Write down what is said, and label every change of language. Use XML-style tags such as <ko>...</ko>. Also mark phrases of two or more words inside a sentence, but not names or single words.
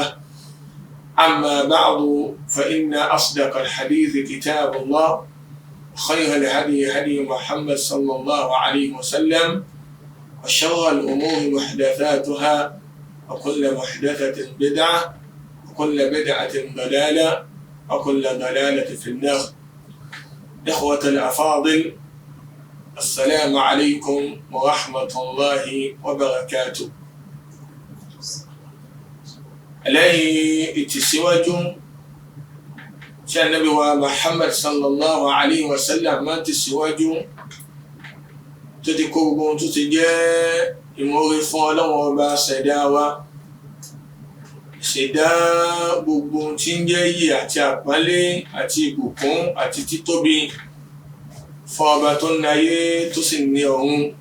<ar>أما بعد فإن أصدق الحديث كتاب الله خير الهدي هدي محمد صلى الله عليه وسلم وشر الأمور محدثاتها وكل محدثة بدعة وكل بدعة ضلالة وكل ضلالة في النار. إخوة الأفاضل السلام عليكم ورحمة الله وبركاته.</ar> <yo>lẹ́yìn ìtẹ̀síwájú tí Ànábì wa Muhammad</yo> <ar>صلى الله عليه وسلم</ar> <yo>máa tẹ̀síwájú tó ti kó gbogbo tó ti jẹ́ ìmoore fún Ọlọ́run ọba ṣẹ̀dá wa, ṣẹ̀dá gbogbo tí ń jẹ́ iyì àti àpọ́nlé àti ìbùkún àti títóbi fún ọba tó ń náyé tó sì ní ọ̀run.</yo>